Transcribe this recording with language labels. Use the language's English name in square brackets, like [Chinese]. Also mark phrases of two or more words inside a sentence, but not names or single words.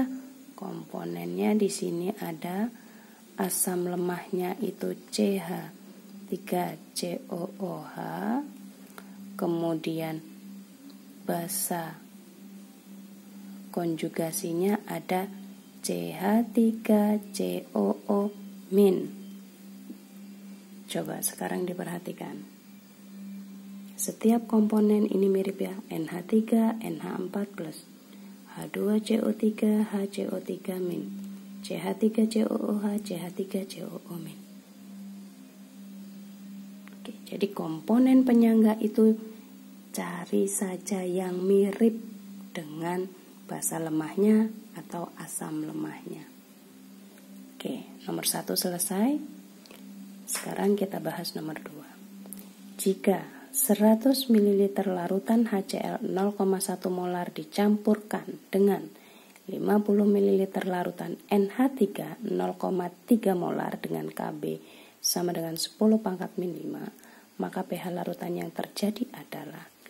[Indonesian] Komponennya di sini ada asam lemahnya itu CH3COOH, kemudian basa konjugasinya ada CH3COO-. Coba sekarang diperhatikan. Setiap komponen ini mirip ya, NH3, NH4+, H2CO3, HCO3-. CH3COOH, CH3COO-. Oke, jadi komponen penyangga itu cari saja yang mirip dengan basa lemahnya atau asam lemahnya. Oke, nomor 1 selesai. Sekarang kita bahas nomor 2. Jika 100 ml larutan HCl 0,1 molar dicampurkan dengan 50 ml larutan NH3 0,3 molar dengan Kb sama dengan 10⁻⁵, maka pH larutan yang terjadi adalah,